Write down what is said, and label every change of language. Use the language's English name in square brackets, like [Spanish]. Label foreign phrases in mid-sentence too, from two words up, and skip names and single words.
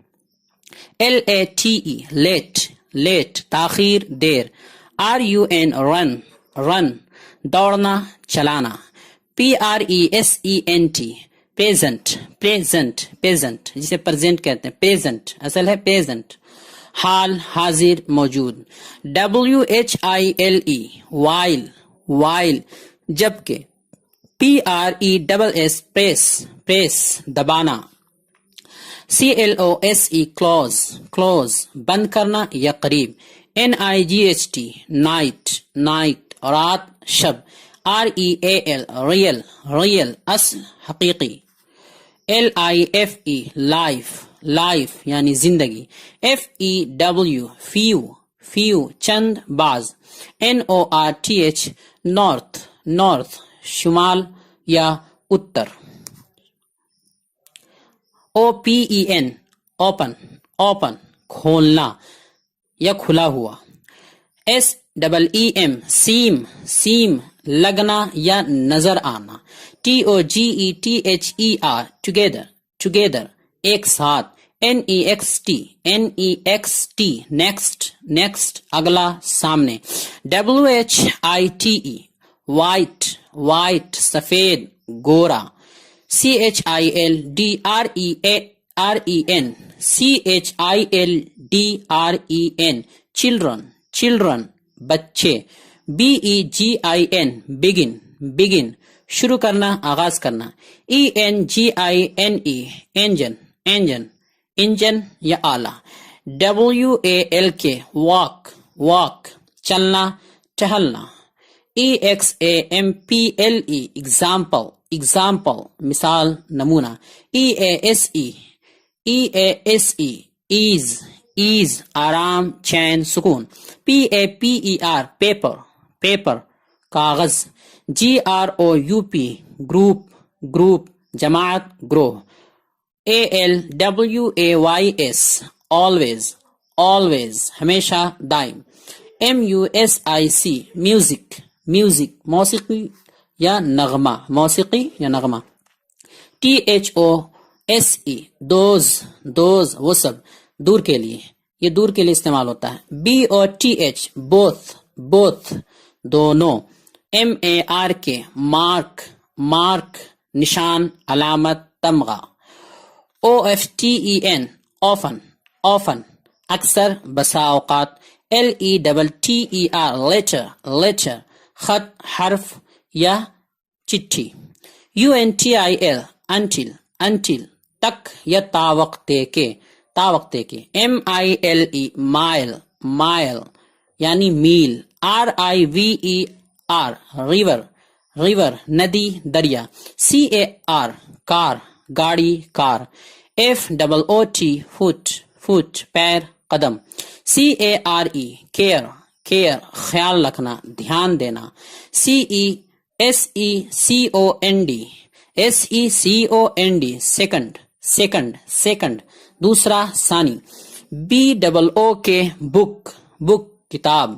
[English] LATE late late [Urdu] تاخیر دیر. [English] RUN run run [Urdu] دوڑنا چلانا. [English] PRESENT present present present [Urdu] جسے پریزنٹ کہتے ہیں present اصل ہے present حال حاضر موجود. [English] WHILE while while جبکہ. PRESS press press دبانا. CLOSE close close [Urdu] بند کرنا یا قریب. [English] NIGHT night night [Urdu] رات شب. [English] REAL real real [Urdu] اصل حقیقی. [English] LIFE life life [Urdu] یعنی زندگی. [English] FEW few few [Urdu] چند بعض. [English] NORTH north north [Urdu] شمال یا اتر. [English] OPEN open open [Urdu] کھولنا یا کھلا ہوا. [English] SEEM seam seam [Urdu] لگنا یا نظر آنا. [English] TOGETHER together together [Urdu] ایک ساتھ. [English] NEXT NEXT next next [Urdu] اگلا سامنے. [English] WHITE white white [Urdu] سفید گورا. [English] CHILDREN CHILDREN children children بچے. BEGIN begin begin [Urdu] شروع کرنا آغاز کرنا. [English] ENGINE engine engine [Urdu] انجن یا آلہ. [English] WALK walk walk [Urdu] چلنا ٹہلنا. [English] EXAMPLE example example [Urdu] مثال نمونہ. [English] EASE ease ease [Urdu] آرام چین سکون. [English] PAPER paper paper کاغذ. GROUP group group [Urdu] جماعت گروہ. [English] ALWAYS always always [Urdu] ہمیشہ دائم. [English] MUSIC music music [Urdu] موسیقی یا نغمہ موسیقی یا نغمہ. [English] THOSE those [Urdu] وہ سب دور کے لیے یہ دور کے لیے استعمال ہوتا ہے. [English] BOTH both دونوں. MARK mark [Urdu] نشان علامت تمغہ. [English] OFTEN often [Urdu] اکثر بسا اوقات. [English] LETTER letter [Urdu] خط حرف یا چٹھی. [English] UNTIL until [Urdu] تک یا تا وقتے کے [English] MILE mile [Urdu] یعنی میل. [English] RIVER river [Urdu] ندی دریا. CAR کار گاڑی کار. [English] FOOT foot [Urdu] پیر قدم. [English] CARE care [Urdu] خیال رکھنا، دھیان دینا. [English] SECOND second, second, second, [Urdu] دوسرا ثانی. [English] BOOK book, book किताब।